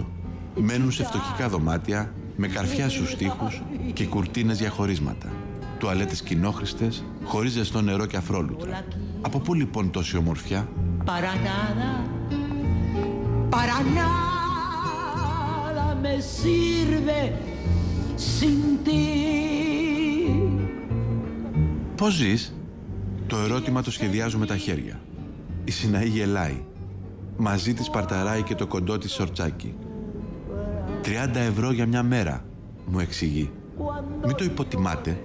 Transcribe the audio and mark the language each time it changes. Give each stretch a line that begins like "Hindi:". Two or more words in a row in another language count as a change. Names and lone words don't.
Greek: Μένουν σε φτωχικά δωμάτια, με καρφιά στους τοίχους και κουρτίνες για χωρίσματα. Τουαλέτες κοινόχρηστες, χωρίς ζεστό νερό και αφρόλουτρα. Από πού λοιπόν τόση ομορφιά?
Spanish: Para nada me sirve sin ti.
Greek: Πώς ζεις? Το ερώτημα το σχεδιάζω με τα χέρια. Η Σιναή γελάει. Μαζί της παρταράει και το κοντό της σορτσάκι. 30 ευρώ για μια μέρα, μου εξηγεί. Μην το υποτιμάτε.